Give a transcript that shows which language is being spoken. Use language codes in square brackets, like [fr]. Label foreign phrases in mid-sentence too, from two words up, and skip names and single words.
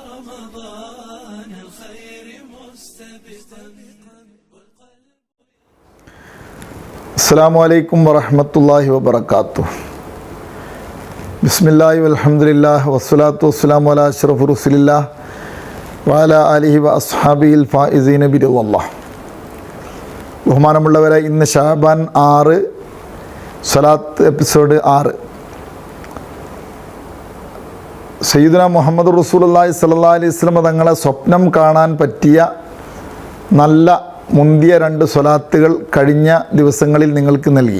[ar] رمضان الخير مستبقا. السلام عليكم ورحمة الله وبركاته. بسم الله والحمد لله والصلاة والسلام على أشرف رسول الله وعلى آله وأصحابه الفائزين برضا الله. [ml] ബഹുമാനമുള്ളവരെ, ഇന്ന് ഷാബാൻ 6 സ്വലാത്ത് എപ്പിസോഡ് 6. [ar] سيدنا محمد رسول الله صلى الله عليه وسلم [ml] തങ്ങളെ സ്വപ്നം കാണാൻ പറ്റിയ നല്ല മുന്തിയ 2 സ്വലാത്തുകൾ കഴിഞ്ഞ ദിവസങ്ങളിൽ നിങ്ങൾക്ക് നൽകി.